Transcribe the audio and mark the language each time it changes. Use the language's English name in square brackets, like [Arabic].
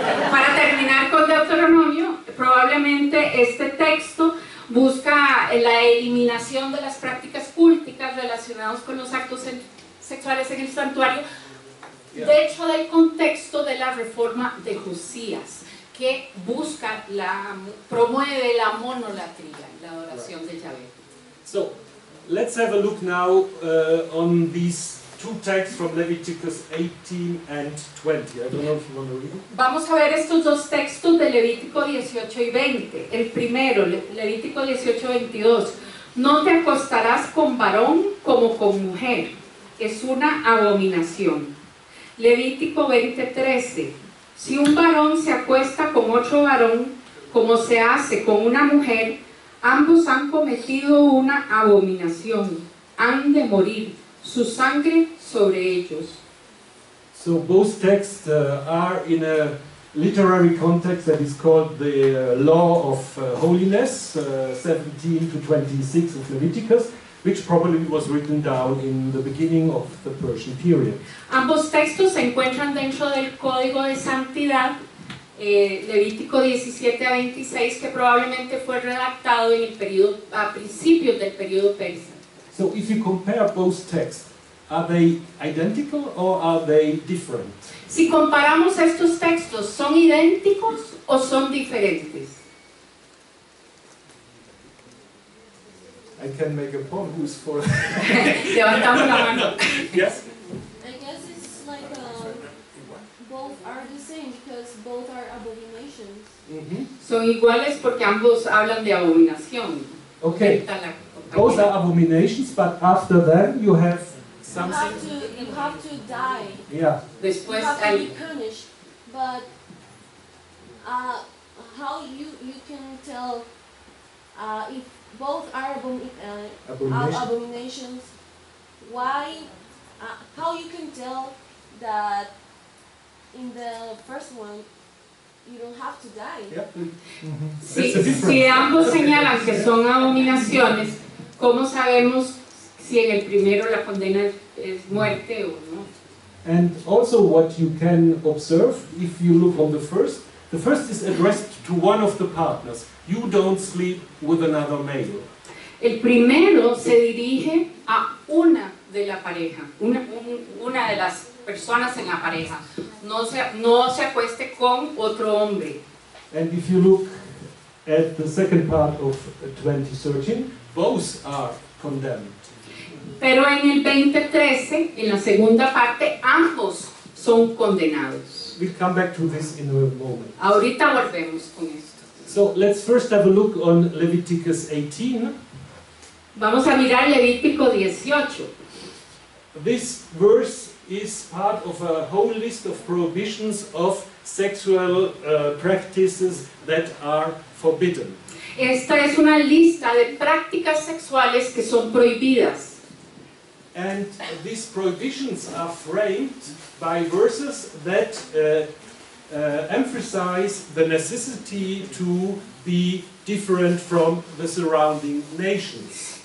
[Spanish] Para terminar con Deuteronomio, probablemente este texto busca la eliminación de las prácticas culticas relacionadas con los actos sexuales en el santuario, dentro del contexto de la reforma de Josías, que busca promueve la monolatría, la adoración de Yahvé. [English] So, let's have a look now on these two texts from Leviticus 18 and 20. I don't know if you want to read it. [Spanish] Vamos a ver estos dos textos de Levítico 18 y 20. El primero, Levítico 18, 22. No te acostarás con varón como con mujer. Es una abominación. Levítico 20, 13. Si un varón se acuesta con otro varón, como se hace con una mujer, ambos han cometido una abominación. Han de morir. Su sangre sobre ellos. [English] So both texts are in a literary context that is called the Law of Holiness, 17 to 26 of Leviticus, which probably was written down in the beginning of the Persian period. [Spanish] Ambos textos se encuentran dentro del Código de Santidad, Levítico 17 a 26, que probablemente fue redactado en el periodo, a principios del periodo persa. [English] So if you compare both texts, are they identical or are they different? [Spanish] Si comparamos estos textos, ¿son idénticos o son diferentes? [English] I can make a poll. Who's for? [Spanish] Levantamos la mano. [English] Yes? I guess it's like both are the same because both are abominations. [Spanish] Son iguales porque ambos hablan de abominación. [English] Okay. Both are abominations, but after them you have something. You have to die. Yeah. [Spanish] Después [English] you have to be punished. But how you can tell if both are abominations? Why? How you can tell that in the first one you don't have to die? Yep. [Spanish] Si ambos señalan que son abominaciones, ¿cómo sabemos si en el primero la condena es muerte o no? [English] And also what you can observe if you look on the first is addressed to one of the partners. You don't sleep with another male. [Spanish] El primero se dirige a una de la pareja, una de las personas en la pareja. No se acueste con otro hombre. [English] And if you look at the second part of 2013, both are condemned. [Spanish] Pero en el 2013, en la segunda parte, ambos son condenados. [English] We'll come back to this in a moment. [Spanish] Ahorita volvemos con esto. [English] So let's first have a look on Leviticus 18. [Spanish] Vamos a mirar Levítico 18. [English] This verse is part of a whole list of prohibitions of sexual practices that are forbidden. [Spanish] Esta es una lista de prácticas sexuales que son prohibidas. [English] And these prohibitions are framed by verses that emphasize the necessity to be different from the surrounding nations.